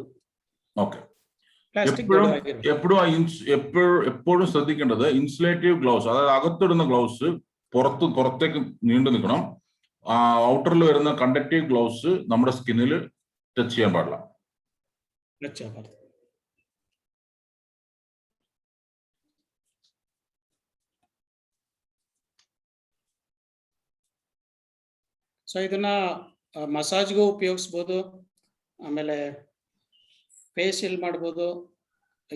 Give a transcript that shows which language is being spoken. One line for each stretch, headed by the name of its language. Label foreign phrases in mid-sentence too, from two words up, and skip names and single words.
Malayalam: ഓക്കെ. എപ്പോഴും ശ്രദ്ധിക്കേണ്ടത്
English: insulative gloves,
Malayalam: അതായത് അകത്തിടുന്ന ഗ്ലൗസ് പുറത്തേക്ക് നീണ്ടു നിൽക്കണം. ഔട്ടറിൽ വരുന്ന
English: conductive gloves
Malayalam: നമ്മുടെ സ്കിന്നിൽ ടച്ച് ചെയ്യാൻ പാടില്ല.
Kannada: ಸೊ ಇದನ್ನ ಮಸಾಜ್ಗೂ ಉಪಯೋಗಿಸ್ಬೋದು, ಆಮೇಲೆ ಫೇಶಿಯಲ್ ಮಾಡ್ಬೋದು, ಈ